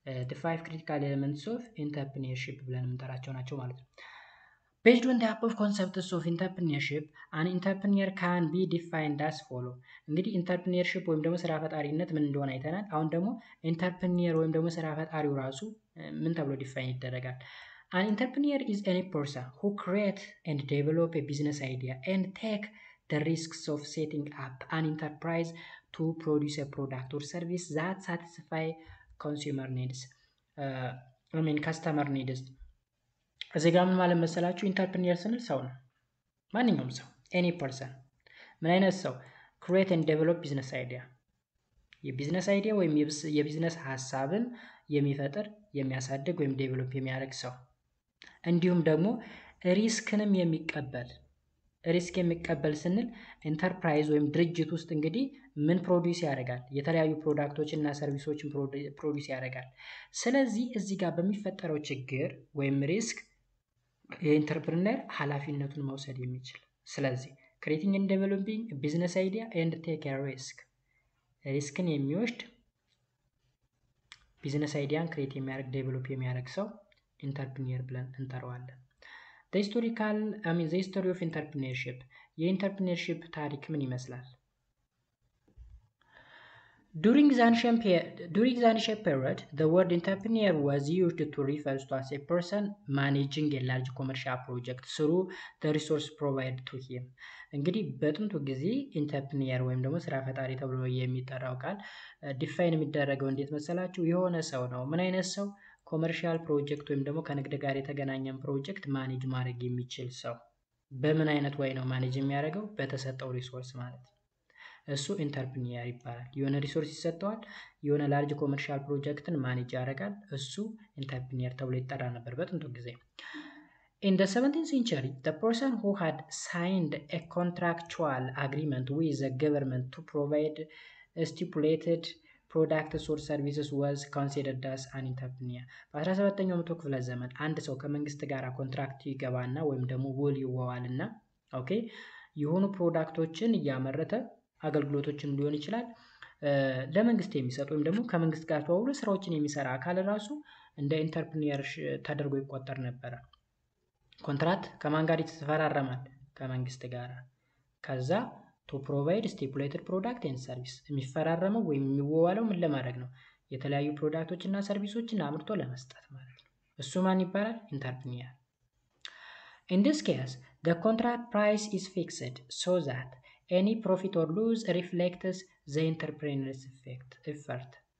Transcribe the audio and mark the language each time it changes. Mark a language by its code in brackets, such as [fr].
[en] the 5 critical elements of entrepreneurship [am] ብለን የምንጠራቸው ናቸው ማለት ነው። [en] Based on the above concepts of entrepreneurship, an entrepreneur can be defined as follow። [am] እንግዲህ ኢንተርፕሪነርሺፕ ወይም ደግሞ ስራ ፈጣሪነት ምን እንደሆነ አይተናል። አሁን ደግሞ ኢንተርፕሪነር ወይም ደግሞ ስራ ፈጣሪው ራሱ ምን ተብሎ ዲፋይን ይደረጋል? [en] An entrepreneur is any person who create and develop a business idea and take the risks of setting up an enterprise to produce a product or service that satisfy consumer needs. customer needs። [am] እዚህ ጋር ምን ማለት መሰላችሁ? ኢንተርፕሪነር ስንል ሰው ነው። ማንኛውም ሰው [en] ኤኒ ፐርሰን። [am] ምን አይነት ሰው? [en] ክሬት ኤንድ ዴቨሎፕ ቢዝነስ አይዲያ፣ [am] የቢዝነስ አይዲያ ወይም የቢዝነስ ሀሳብን የሚፈጥር የሚያሳድግ ወይም ዴቨሎፕ የሚያደርግ ሰው። እንዲሁም ደግሞ ሪስክንም የሚቀበል። ሪስክ የሚቀበል ስንል ኢንተርፕራይዝ ወይም ድርጅት ውስጥ እንግዲህ ምን ፕሮዲውስ ያደርጋል? የተለያዩ ፕሮዳክቶችን እና ሰርቪሶችን ፕሮዲውስ ያደርጋል። ስለዚህ እዚህ ጋር በሚፈጠረው ችግር ወይም ሪስክ የኢንተርፕሪነር ኃላፊነቱን መውሰድ የሚችል። ስለዚህ [en] ክሬቲንግ ኤንድ ዴቨሎፒንግ ቢዝነስ አይዲያ ኤንድ ቴክ ኤ ሪስክ፣ [am] ሪስክን የሚወስድ ቢዝነስ አይዲያን ክሬት የሚያደርግ ዴቨሎፕ የሚያደርግ ሰው ኢንተርፕሪነር ብለን እንጠራዋለን። [en] the history of entrepreneurship፣ [am] የኢንተርፕሪነርሺፕ ታሪክ ምን ይመስላል? [en] During the ancient period, the word entrepreneur was used to refer to as a person managing a large commercial project through the resource provided to him። [am] እንግዲህ በጥንቱ ጊዜ ኢንተርፕሪነር ወይም ደግሞ ስራ ፈጣሪ ተብሎ የሚጠራው ቃል ዲፋይን የሚደረገው እንዴት መሰላችሁ? የሆነ ሰው ነው። ምን አይነት ሰው? ኮመርሻል ፕሮጀክት ወይም ደግሞ ከንግድ ጋር የተገናኘን ፕሮጀክት ማኔጅ ማድረግ የሚችል ሰው። በምን አይነት ወይ ነው ማኔጅ የሚያደርገው? በተሰጠው ሪሶርስ ማለት ነው። እሱ ኢንተርፕሪኒየር ይባላል። የሆነ ሪሶርስ ይሰጠዋል፣ የሆነ ላርጅ ኮመርሻል ፕሮጀክትን ማኔጅ ያደርጋል። እሱ ኢንተርፕሪኒየር ተብሎ ይጠራ ነበር በጥንቱ ጊዜ። [en] In the 17th century, the person who had signed a contractual agreement with the government to provide stipulated products or services was considered as an entrepreneur. [am] በ17ኛው መቶ ክፍለ ዘመን አንድ ሰው ከመንግስት ጋር ኮንትራክት ይገባና ወይም ደግሞ ውል ይዋዋልና ኦኬ የሆኑ ፕሮዳክቶችን እያመረተ አገልግሎቶችን ሊሆን ይችላል ለመንግስት የሚሰጥ ወይም ደግሞ ከመንግስት ጋር ተዋውሎ ስራዎችን የሚሰራ አካል ራሱ እንደ ኢንተርፕሪኒየር ተደርጎ ይቆጠር ነበረ። ኮንትራክት ከማን ጋር ይተፈራረማል? ከመንግስት ጋር። ከዛ [en] ቱ ፕሮቫይድ ስቲፑሌትድ ፕሮዳክት ኤንድ ሰርቪስ [am] የሚፈራረመው ወይም የሚዋዋለው ምን ለማድረግ ነው? የተለያዩ ፕሮዳክቶች እና ሰርቪሶችን አምርቶ ለመስጠት ማለት ነው። እሱ ማን ይባላል? [en] ኢንተርፕሪኒየር። In this case, the contract price is fixed so that any profit or loss reflects the entrepreneur's effort.